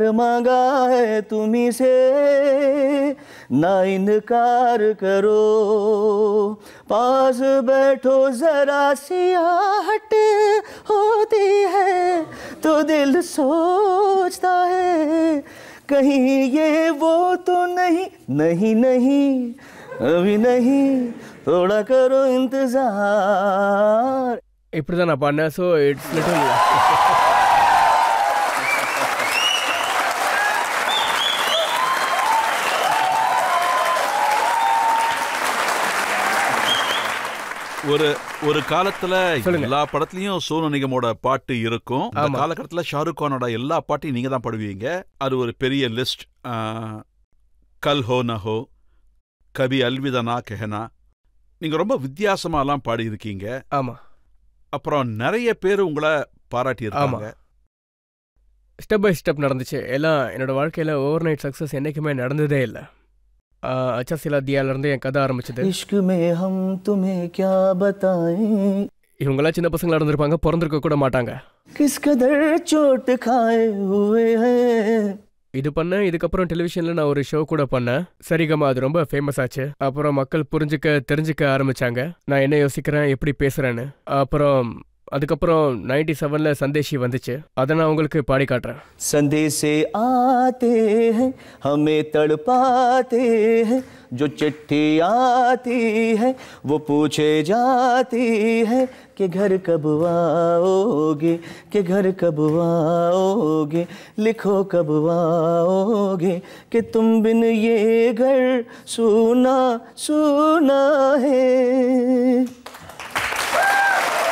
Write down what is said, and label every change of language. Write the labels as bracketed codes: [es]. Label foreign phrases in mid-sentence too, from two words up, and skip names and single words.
[hi] मांगा है तुम्ही से, ना इनकार करो, पास बैठो जरा सी आहट होती है तो दिल सोचता है कहीं ये वो तो नहीं, नहीं नहीं अभी नहीं, थोड़ा करो इंतजार. [ta] இப்படி தான் நான் பாடினேன். [en] so it's little [ta] ஒரு காலத்துல எல்லா படத்துலயும் சோனு நிகமோட பாட்டு இருக்கும். அந்த காலகட்டத்துல ஷாருக் கானோட எல்லா பாட்டையும் நீங்க தான் பாடுவீங்க. அது ஒரு பெரிய லிஸ்ட். கல் ஹோ ந ஹோ, கபி அல்விதா நா கஹனா, நீங்க ரொம்ப வித்தியாசமாலாம் பாடி இருக்கீங்க. ஆமா. அப்புறம் நிறைய பேர் உங்களை பாராட்டி இருக்காங்க. [en] step by step [ta] நடந்துச்சு எல்லாம். என்னோட வாழ்க்கையில [en] over night success [ta] என்னைக்குமே நடந்ததே இல்லை. अच्छा सिला दियाல இருந்து என் கதை ஆரம்பிச்சது. [hi] इश्क में हम तुम्हें क्या बताएं, [ta] இவங்கெல்லாம் சின்ன பசங்களா இருந்திருப்பாங்க, பிறந்திருக்க கூட மாட்டாங்க. [hi] किस कदर चोट खाए हुए हैं. [ta] இது பண்ணேன். இதுக்கப்புறம் டெலிவிஷன்ல நான் ஒரு ஷோ கூட பண்ணேன், சரிகமா. அது ரொம்ப ஃபேமஸ் ஆச்சு. அப்புறம் மக்கள் புரிஞ்சுக்க தெரிஞ்சுக்க ஆரம்பிச்சாங்க நான் என்ன யோசிக்கிறேன், எப்படி பேசுறேன்னு. அப்புறம் அதுக்கப்புறம் 97ல சந்தேஷி வந்துச்சு. அதை நான் உங்களுக்கு பாடி காட்டுறேன். [hi] संदेशे आते हैं हमें तड़पाते हैं, जो चिट्ठी आती है वो पूछे जाती है कि घर कब आओगे, कि घर कब आओगे, लिखो कब आओगे, कि तुम बिन ये घर सूना सूना है.